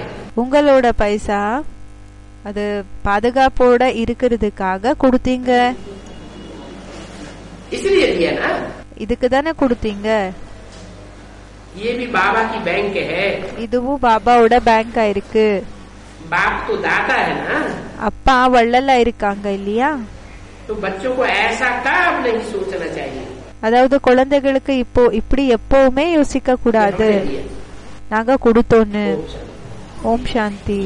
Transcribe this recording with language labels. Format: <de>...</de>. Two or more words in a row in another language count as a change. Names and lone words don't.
<ta>உங்களோட பைசா அது பாதுகாப்போட இருக்கிறதுக்காக கொடுத்தீங்க.</ta> <hi>इसलिए दिया ना.</hi> <ta>இதுக்கு தானே கொடுத்தீங்க.</ta> <hi>ये भी बाबा की बैंक है.</hi> <ta>இதுவும் பாபாவோட பேங்கா இருக்கு.</ta> <hi>बाप तो दाता है ना.</hi> <ta>அப்பா வள்ளலா இருக்காங்க இல்லையா.</ta> <hi>तो बच्चों को ऐसा कब नहीं सोचना चाहिए.</hi> <ta>அதாவது குழந்தைகளுக்கு இப்போ இப்படி எப்பவுமே யோசிக்க கூடாது, நாங்க கொடுத்தோன்னு. ஓம் சாந்தி.</ta>